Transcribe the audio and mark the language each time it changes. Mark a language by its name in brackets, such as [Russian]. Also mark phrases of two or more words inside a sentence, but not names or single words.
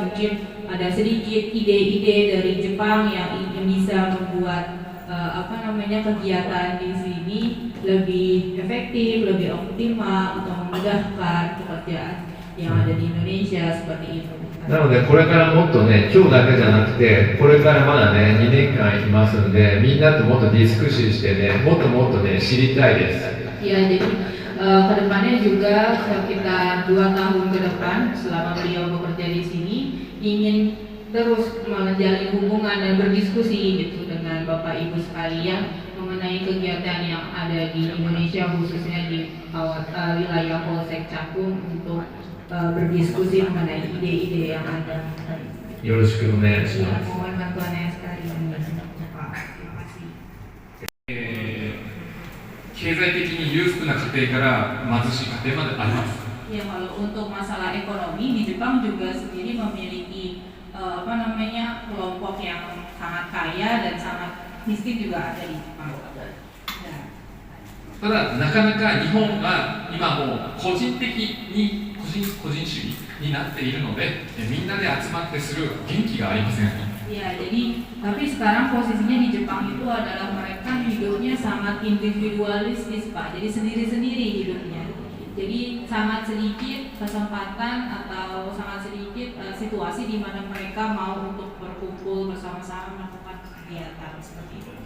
[Indonesian] Mungkin ada sedikit ide-ide dari Jepang yang bisa membuat kegiatan di sini lebih efektif, lebih optimal untuk memudahkan pekerjaan yang ada di Indonesia seperti itu. [Japanese] なのでこれからもっとね、今日だけじゃなくて、これからまだね、2年間いますんで、みんなともっとディスクシーしてね、もっともっとね、知りたいです。 [Indonesian] Ya, jadi kedepannya juga sekitar 2 tahun ke depan selama beliau bekerja di sini ingin terus menjalin hubungan dan berdiskusi gitu dengan Bapak Ibu sekalian mengenai kegiatan yang ada di Indonesia khususnya di wilayah Polsek Cakung untuk berdiskusi mengenai ide-ide yang ada. [Japanese] よろしくお願いします。 [Indonesian] Mohon bantuannya sekalian. Terima kasih. [Japanese] 経済的に裕福な家庭から貧しい家庭まであります。 [Indonesian] Ya, kalau untuk masalah ekonomi di Jepang juga sendiri memiliki kelompok yang sangat kaya dan sangat miskin juga ada di Jepang. [Japanese] ただなかなか日本が今もう個人的に個人主義になっているのでみんなで集まってする元気がありません。 [Indonesian] Ya, jadi tapi sekarang posisinya di Jepang itu adalah mereka hidupnya sangat individualistis Pak, jadi sendiri-sendiri hidupnya. Jadi sangat sedikit kesempatan atau sangat sedikit situasi di mana mereka mau untuk berkumpul bersama-sama melakukan kegiatan seperti itu.